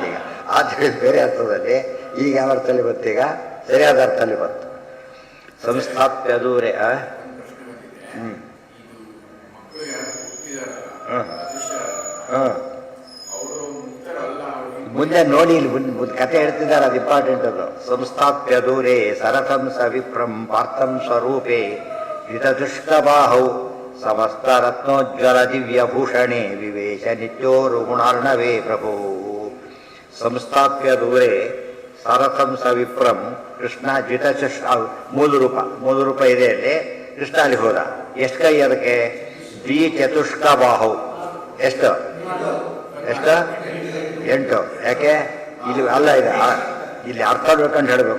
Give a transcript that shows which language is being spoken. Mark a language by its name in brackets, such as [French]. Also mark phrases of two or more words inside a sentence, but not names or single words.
[Kannada] ಈಗ ಆ ತಿಳಿದು ಬೇರೆ ಅರ್ಥದಲ್ಲಿ ಈಗ ಯಾವ ಅರ್ಥದಲ್ಲಿ ಬಂತೀಗ ಸರಿಯಾದ ಅರ್ಥದಲ್ಲಿ ಬಂತು. [Sanskrit] ಸಂಸ್ಥಾಪ್ಯ ದೂರೆ [Kannada] ಮುಂದೆ ನೋಡಿ, ಇಲ್ಲಿ ಕಥೆ ಹೇಳ್ತಿದ್ದಾರೆ, ಅದು ಇಂಪಾರ್ಟೆಂಟ್. [Sanskrit] ಅದು ಸಂಸ್ಥಾಪ್ಯ ದೂರೇ ಸರಥಂ ಸ ವಿಪ್ರಂ ಪಾರ್ಥಂ ಸ್ವರೂಪೇ ವಿತದುಷ್ಟಬಾಹೌ ಸಮಸ್ತ ರತ್ನೋಜ್ವಲ ದಿವ್ಯಭೂಷಣೆ ವಿವೇಶ ನಿತ್ಯೋರು ಗುಣಾರ್ಣವೇ ಪ್ರಭು. ಸಂಸ್ಥಾಪ್ಯ ದೂರೇ ಸರಥಂ ಸ ವಿಪ್ರಂ ಕೃಷ್ಣ ದ್ವಿತಚುಷ್ [Kannada] ಮೂಲ ರೂಪ ಇದೆ ಅಲ್ಲಿ. ಕೃಷ್ಣ ಅಲ್ಲಿ ಹೋದ. ಎಷ್ಟು ಕೈ ಅದಕ್ಕೆ? [Sanskrit] ದ್ವಿಚತುಷ್ಕ ಬಾಹು. [Kannada] ಎಷ್ಟು? 8. ಯಾಕೆ ಇಲ್ಲಿ ಅಲ್ಲ, ಇದೆ ಇಲ್ಲಿ ಅರ್ಥ ನೋಡ್ಕೊಂಡು ಹೇಳಬೇಕು.